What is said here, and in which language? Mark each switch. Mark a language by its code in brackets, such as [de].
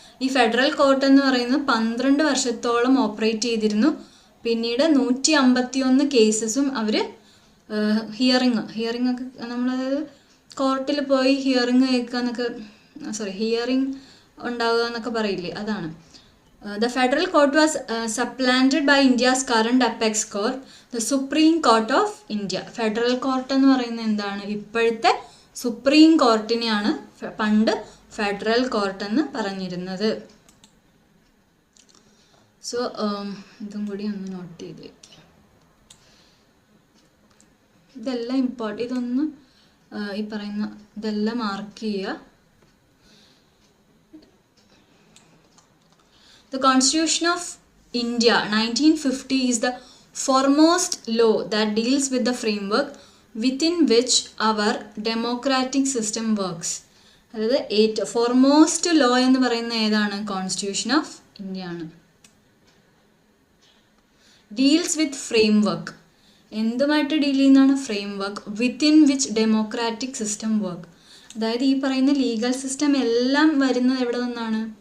[ml] ഈ federal court എന്ന് പറയുന്നത് 12 വർഷത്തോളം ഓപ്പറേറ്റ് ചെയ്തിരുന്നു. പിന്നീട് 151 കേസസും അവർ ഹിയറിങ് ഒക്കെ നമ്മളത് കോർട്ടിൽ പോയി ഹിയറിങ് കേൾക്കുക എന്നൊക്കെ, ഹിയറിങ് ഉണ്ടാവുക എന്നൊക്കെ പറയില്ലേ, അതാണ്. [en] The federal court was supplanted by India's current apex court, the Supreme Court of India. [ml] Federal court എന്ന് പറയുന്നത് എന്താണ്? ഇപ്പോഴത്തെ സുപ്രീം കോർട്ടിനെയാണ് പണ്ട് ഫെഡറൽ കോർട്ട് എന്ന് പറഞ്ഞിരുന്നത്. സോ ഇതും കൂടി ഒന്ന് നോട്ട് ചെയ്ത് വയ്ക്കുക. ഇതെല്ലാം ഇതൊന്ന് ഈ പറയുന്ന ഇതെല്ലാം മാർക്ക് ചെയ്യുക. The Constitution of India 1950 is the foremost law that deals with the framework within which our democratic system works. അതായത് ഫോർമോസ്റ്റ് ലോ എന്ന് പറയുന്ന ഏതാണ്? കോൺസ്റ്റിറ്റ്യൂഷൻ ഓഫ് ഇന്ത്യ ആണ്. [en] Deals with framework. [ml] എന്തുമായിട്ട് ഡീൽ ചെയ്യുന്നതാണ്? Framework. [en] Within which democratic system work. [ml] അതായത് ഈ പറയുന്ന legal system എല്ലാം വരുന്നത് എവിടെ നിന്നാണ്?